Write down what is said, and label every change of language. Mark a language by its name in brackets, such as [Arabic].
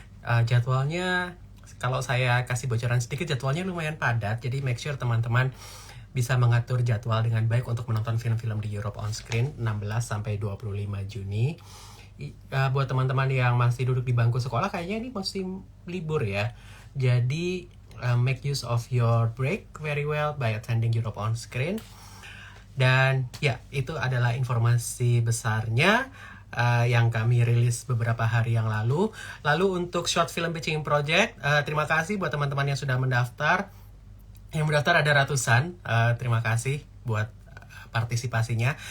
[Indonesian] Jadwalnya, kalau saya kasih bocoran sedikit, jadwalnya lumayan padat. Jadi [English] make sure [Indonesian] teman-teman bisa mengatur jadwal dengan baik untuk menonton film-film di Europe on Screen 16 sampai 25 Juni. Buat teman-teman yang masih duduk di bangku sekolah, kayaknya ini musim libur ya. Jadi [English] make use of your break very well by attending Europe on Screen. [Indonesian] Dan ya, itu adalah informasi besarnya yang kami rilis beberapa hari yang lalu. Lalu untuk short film pitching project, terima kasih buat teman-teman yang sudah mendaftar. Yang mendaftar ada ratusan. Terima kasih buat partisipasinya.